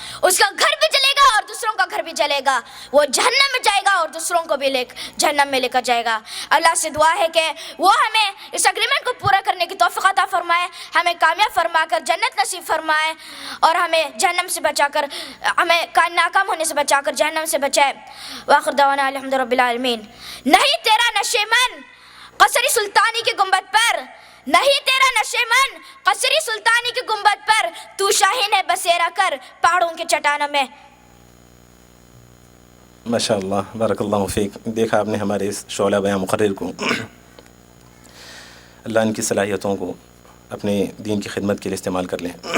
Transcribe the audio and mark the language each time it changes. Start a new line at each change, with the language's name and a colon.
Urdu: اس کا گھر بھی جلے گا اور دوسروں کا گھر بھی جلے گا. وہ جہنم میں جائے گا اور دوسروں کو بھی جہنم میں لے کر جائے گا. اللہ سے دعا ہے کہ وہ ہمیں اس اگریمنٹ کو پورا کرنے کی توفیق عطا فرمائے, ہمیں کامیاب فرما کر جنت نصیب فرمائے اور ہمیں جہنم سے بچا کر, ہمیں ناکام ہونے سے بچا کر جہنم سے بچائے.
Arabic: وآخر دعوانا الحمد رب العالمین.
Urdu: نہیں تیرا نشے من قصری سلطانی کی گنبد پر, نہیں تیرا نشے من قصری سلطانی کی گنبد پر, تو شاہین ہے بسیرا کر پہاڑوں کے چٹانوں میں.
Arabic: ماشاءاللہ, بارک اللہ فیک.
Urdu: دیکھا آپ نے ہمارے اس شعلہ بیان مقرر کو, اللہ ان کی صلاحیتوں کو اپنے دین کی خدمت کے لیے استعمال کر لیں.